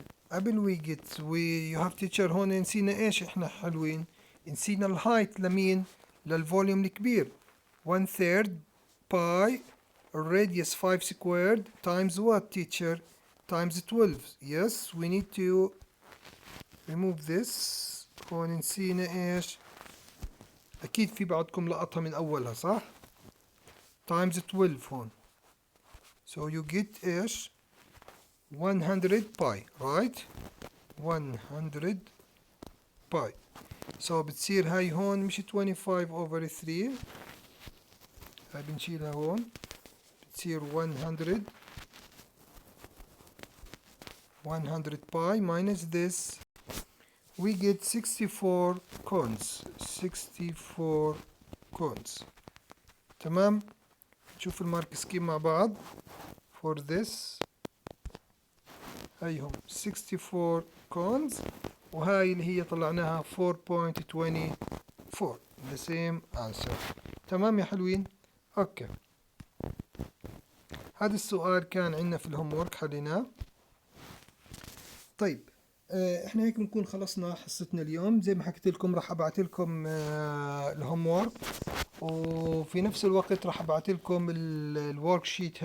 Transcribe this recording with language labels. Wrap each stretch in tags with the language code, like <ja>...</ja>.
<ar>قبل</ar> <en>you have teacher</en> <ar>هون نسينا ايش احنا حلوين؟ نسينا الهايت لمين؟ للفوليوم الكبير.</ar> <en>1/3 pi radius 5 squared times what teacher? Times 12. Yes, we need to remove this.</en> <ar>هون نسينا ايش؟ اكيد في بعضكم لقطها من اولها صح؟</ar> <en>times 12</en> <ar>هون.</ar> <en>So you get ايش؟ 100 pi, right? 100 pi.</en> <ar>So بتصير هاي هون مش 25 over 3. هاي بنشيلها هون. بتصير</ar> <en>100 pi minus this. We get 64 cones. 64 cones.</en> <ar>تمام؟ نشوف المارك سكيم مع بعض.</ar> <en>For this هيهم 64 cones</en> <ar>وهاي اللي هي طلعناها</ar> <en>4.24. The same answer.</en> <ar>تمام يا حلوين. اوكي، هذا السؤال كان عندنا في الهوم وورك حليناه. طيب، احنا هيك بنكون خلصنا حصتنا اليوم. زي ما حكيت لكم راح ابعت لكم الهوم وورك، وفي نفس الوقت راح ابعت لكم الورك شيت.</ar>